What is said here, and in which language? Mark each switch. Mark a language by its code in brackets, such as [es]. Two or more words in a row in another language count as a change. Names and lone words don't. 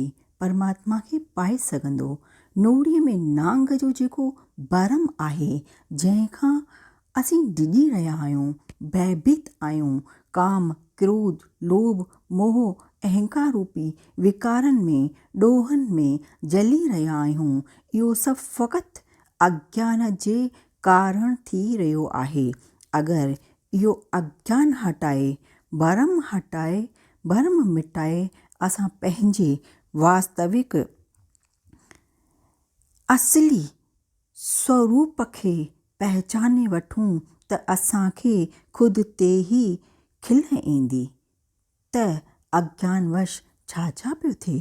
[sd] परमात्मा खे पाए सघंदो। नोड़ीअ में नांग जो जेको भरम आहे, जंहिंखां असीं डिॼी रहिया आहियूं, भयभीत आहियूं, काम, क्रोध, लोभ, मोह, अहंकार रूपी विकारनि में, ॾोहनि में जली रहिया आहियूं, इहो सभु फ़क़ति अज्ञान जे कारण थी रहियो आहे। अगरि इहो अज्ञान हटाए, भरम मिटाए असां पंहिंजे वास्तविक असली स्वरूप खे पहचाने वठूं त असांखे ख़ुदि ते ई खिल ईंदी त अज्ञानवश छा छा पियो थिए।